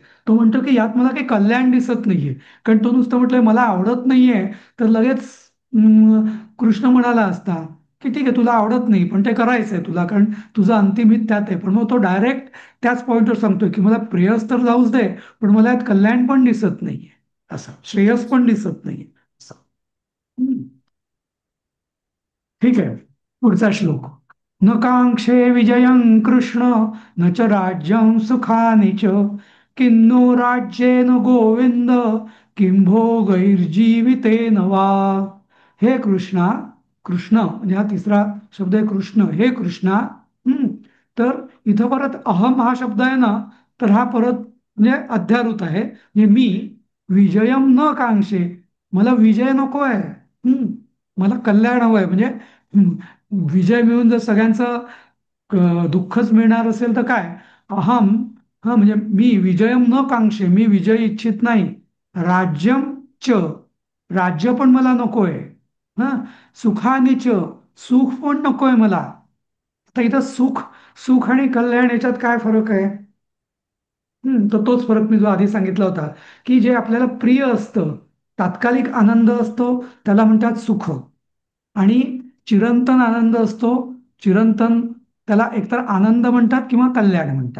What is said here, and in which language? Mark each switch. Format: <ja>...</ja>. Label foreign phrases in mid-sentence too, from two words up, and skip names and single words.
<mr>तो म्हणतो की यात मला काही कल्याण दिसत नाहीये. कारण तो नुसतं म्हटलंय मला आवडत नाहीये, तर लगेच कृष्ण म्हणाला असता की ठीक आहे तुला आवडत नाही पण ते करायचंय तुला, कारण तुझं अंतिम हित त्यात आहे. पण मग तो डायरेक्ट त्याच पॉइंटवर सांगतोय की मला प्रेयस तर जाऊच दे, पण मला यात कल्याण पण दिसत नाहीये, असं श्रेयस पण दिसत नाहीये असं. हम्म. ठीक आहे, पुढचा श्लोक.</mr> <sa>न कांक्षे विजयं कृष्ण न च राज्यं सुखानि च, किन्नो राज्येन गोविंद किं भोगैर्जीवितेन वा.</sa> <mr>हे कृष्णा, कृष्ण म्हणजे हा तिसरा शब्द आहे कृष्ण, हे कृष्णा. तर इथं परत अहम हा शब्द आहे ना, तर हा परत म्हणजे अध्यारूत आहे. म्हणजे मी</mr> <sa>विजयम न कांक्षे,</sa> <mr>मला विजय नको आहे, मला कल्याण हवं आहे. म्हणजे विजय मिळून जर सगळ्यांचं दुःखच मिळणार असेल तर काय. अहम, हा म्हणजे मी</mr> <sa>विजयम न कांक्षे,</sa> <mr>मी विजय इच्छित नाही.</mr> <sa>राज्यम च,</sa> <mr>राज्य पण मला नकोय. हा,</mr> <sa>सुखानी च,</sa> <mr>सुख पण नकोय मला. आता इथं सुख, सुख आणि कल्याण याच्यात काय फरक आहे. तर तोच फरक मी जो आधी सांगितला होता की जे आपल्याला प्रिय असतं, तात्कालिक आनंद असतो त्याला म्हणतात सुख, आणि चिरंतन आनंद असतो, चिरंतन, त्याला एकतर आनंद म्हणतात किंवा कल्याण म्हणतात.</mr>